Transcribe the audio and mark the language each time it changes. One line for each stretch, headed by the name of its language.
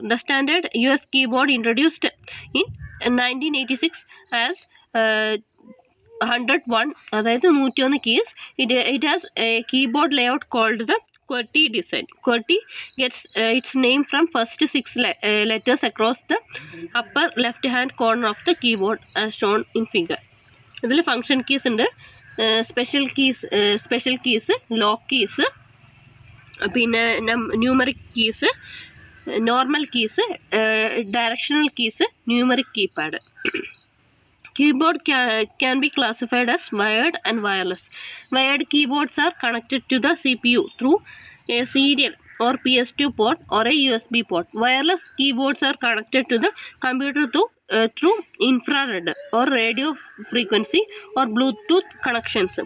English: The standard US keyboard introduced in 1986 as 101,
Malayalam: അതായത്
English: 101 keys. It has a keyboard layout called the QWERTY design. QWERTY gets its name from first 6 letters across the upper left hand corner of the keyboard as shown in figure.
Malayalam: ഇതിൽ function keys ഉണ്ട്, special keys, lock keys, പിന്നെ numeric keys, normal keys, directional keys, numeric keypad.
English: Keyboard can be classified as wired and wireless. Wired keyboards are connected to the CPU through a serial or PS2 port or a USB port. Wireless keyboards are connected to the computer through infrared or radio frequency or Bluetooth connections.